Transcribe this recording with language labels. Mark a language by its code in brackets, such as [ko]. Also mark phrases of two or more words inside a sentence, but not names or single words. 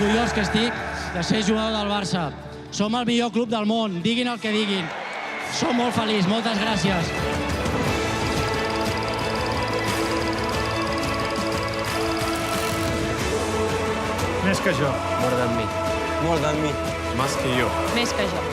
[ca] orgullós que estic de ser jugador del Barça. Som el millor club del món, diguin el que diguin. Som molt feliç, moltes gràcies. Més que jo. [en] More than me. More than me. [es] Más que yo. [ca] Més que jo.